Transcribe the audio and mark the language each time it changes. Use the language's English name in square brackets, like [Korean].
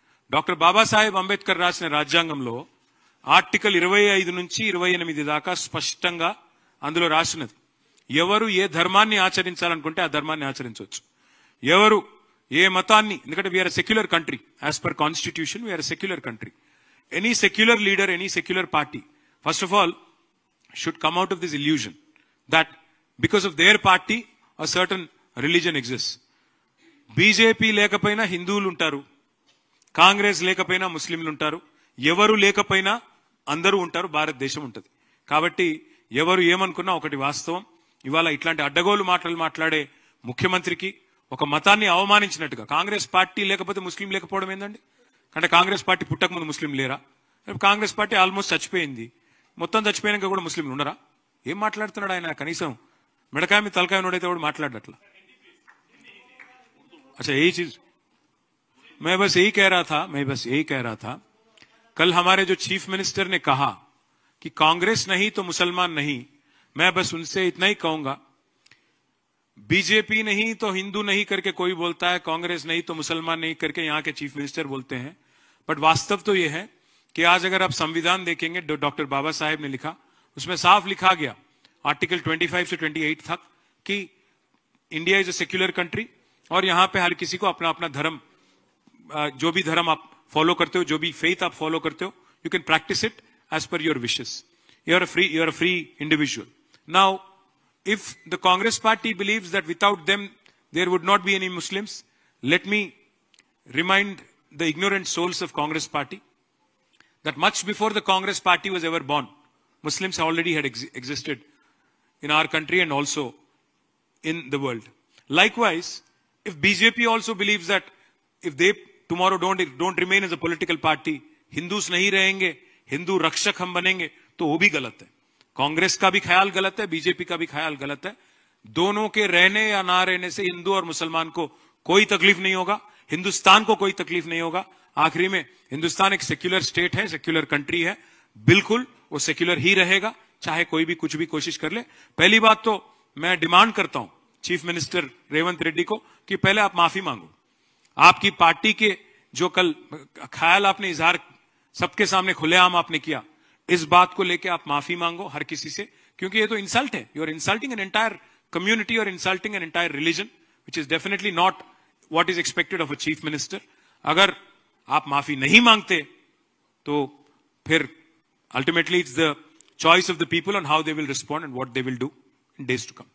[Telugu] Doctor Babasaheb Ambedkar రాసిన రాజ్యాంగంలో article 25 నుంచి 28 దాకా స్పష్టంగా అందులో రాసినది, ఎవరు ఏ ధర్మాన్ని ఆచరించాలనుకుంటే ఆ ధర్మాన్ని ఆచరించవచ్చు. ఎవరు ఏ మతాన్ని, ఎందుకంటే [English] We're secular country, as per constitution we're secular country. Any secular leader, any secular party first of all should come out of this illusion that because of their party a certain religion exists. [Telugu] BJP లేకపోయినా హిందువులు ఉంటారు, కాంగ్రెస్ లేకపోయినా ముస్లింలు ఉంటారు, ఎవరు లేకపోయినా అందరూ ఉంటారు, భారతదేశం ఉంటుంది. కాబట్టి ఎవరు ఏమనుకున్నా ఒకటి వాస్తవం, ఇవాళ ఇట్లాంటి అడ్డగోలు మాటలు మాట్లాడే ముఖ్యమంత్రికి ఒక మతాన్ని అవమానించినట్టుగా, కాంగ్రెస్ పార్టీ లేకపోతే ముస్లిం లేకపోవడం ఏందండి? అంటే కాంగ్రెస్ పార్టీ పుట్టక ముందు ముస్లిం లేరా? కాంగ్రెస్ పార్టీ ఆల్మోస్ట్ చచ్చిపోయింది, మొత్తం చచ్చిపోయినాక కూడా ముస్లింలు ఉండరా? ఏం మాట్లాడుతున్నాడు ఆయన? కనీసం మిడకాయ మీద తలకాయ నోడైతే కూడా మాట్లాడట్లా. [Hindi] अच्छा यही चीज मैं बस यही कह रहा था कल हमारे जो चीफ मिनिस्टर ने कहा कि कांग्रेस नहीं तो मुसलमान नहीं, मैं बस उनसे इतना ही कहूंगा, बीजेपी नहीं तो हिंदू नहीं करके कोई बोलता है, कांग्रेस नहीं तो मुसलमान नहीं करके यहाँ के चीफ मिनिस्टर बोलते हैं. बट वास्तव तो यह है कि आज अगर आप संविधान देखेंगे, डॉक्टर बाबा साहेब ने लिखा, उसमें साफ लिखा गया आर्टिकल 25 से 28 तक कि [English] India is a secular country [Hindi] और यहाँ पे हर किसी को अपना अपना धर्म, जो भी धर्म आप फॉलो करते हो, जो भी फेथ आप फॉलो करते हो, [English] You can practise it as per your wishes. You are a free individual. [Hindi] Now [English] if the Congress party believes that without them there would not be any Muslims, let me remind the ignorant souls of Congress party that much before the Congress party was ever born, Muslims already had existed in our country and also in the world. Likewise, if BJP also believes that if they tomorrow don't remain as a political party, [Hindi] Hindus nahi rahenge, Hindu rakshak hum banenge, to wo bhi galat hai. Congress का भी ख्याल गलत है, BJP का भी ख्याल गलत है. दोनों के रहने या ना रहने से हिंदू और मुसलमान को कोई तकलीफ नहीं होगा. हिंदुस्तान को कोई तकलीफ नहीं होगा। आखिरी में हिंदुस्तान एक सेक्युलर स्टेट है, सेक्युलर कंट्री है, बिल्कुल वो सेक्युलर ही रहेगा, चाहे कोई भी कुछ भी कोशिश कर ले। पहली बात तो मैं डिमांड करता हूं चीफ मिनिस्टर रेवंत रेड्डी को कि पहले आप माफी मांगो। आपकी पार्टी के जो कल ख्याल आपने इजहार सबके सामने खुलेआम आपने किया, इस बात को लेके आप माफी मांगो हर किसी से, क्योंकि ये तो इंसल्ट है। [English] You are insulting an entire community or insulting an entire religion, which is definitely not what is expected of a chief minister. [Hindi] अगर आप माफी नहीं मांगते तो फिर [English] ultimately it's the choice of the people on how they will respond and what they will do in days to come.